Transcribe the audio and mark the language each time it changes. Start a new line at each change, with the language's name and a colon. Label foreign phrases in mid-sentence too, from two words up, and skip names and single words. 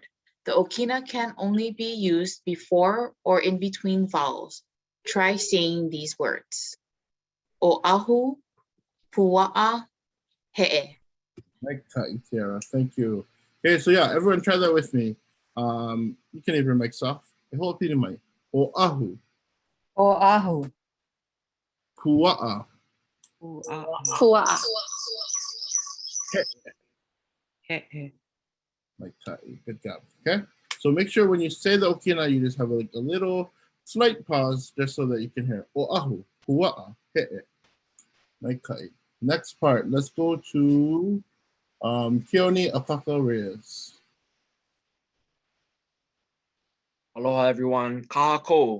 English: The Okina can only be used before or in between vowels. Try saying these words.
Hawaiian: Oahu, pua'a, he'e.
English: Like Kaʻi, Tiara. Thank you. Okay, so yeah, everyone try that with me. You can even make soft.
Hawaiian: Hoʻopili mai. Oahu. Oahu. Pua'a. Kua'a.
English: Like Kaʻi. Good job. Okay. So make sure when you say the Okina, you just have like a little slight pause just so that you can hear
Hawaiian: Oahu, Pua'a, he'e.
English: Like Kaʻi. Next part. Let's go to Keone Apaka Reyes. Aloha, everyone. Kahako.